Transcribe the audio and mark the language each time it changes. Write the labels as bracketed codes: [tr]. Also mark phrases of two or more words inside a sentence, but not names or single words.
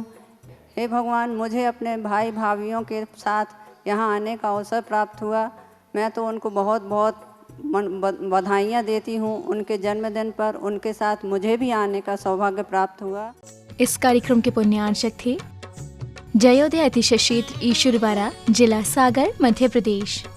[hi] हे भगवान, मुझे अपने भाई भाभीयों के साथ यहाँ आने का अवसर प्राप्त हुआ। मैं तो उनको बहुत बहुत बधाइयाँ देती हूँ उनके जन्मदिन पर। उनके साथ मुझे भी आने का सौभाग्य प्राप्त हुआ। इस कार्यक्रम के पुण्यार्चक थे जयोदय अतिशय क्षेत्र ईश्वरवारा, जिला सागर, मध्य प्रदेश।